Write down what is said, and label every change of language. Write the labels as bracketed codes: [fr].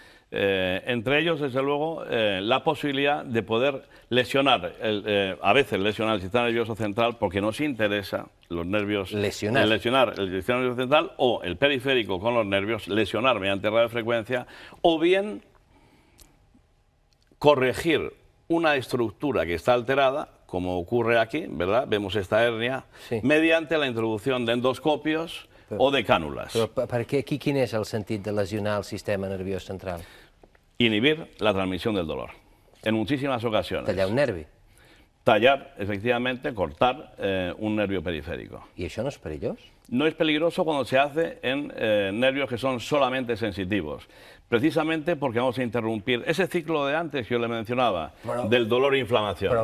[es] Entre ellos, desde luego, la posibilidad de poder lesionar, a veces lesionar el sistema nervioso central porque nos interesa los nervios, lesionar el sistema nervioso central o el periférico con los nervios, lesionar mediante radiofrecuencia, o bien corregir una estructura que está alterada, como ocurre aquí, ¿verdad? Vemos esta hernia, sí, mediante la introducción de endoscopios o de cànules. [ca] Però perquè aquí quin és el sentit de lesionar el sistema nerviós central? [es] Inhibir la transmisión del dolor, en muchísimas ocasiones. [ca] Tallar un nervi. [es] Tallar, efectivamente, cortar un nervio periférico. ¿Y eso no es peligroso? No es peligroso cuando se hace en nervios que son solamente sensitivos, precisamente porque vamos a interrumpir ese ciclo de antes que yo le mencionaba, del dolor e inflamación.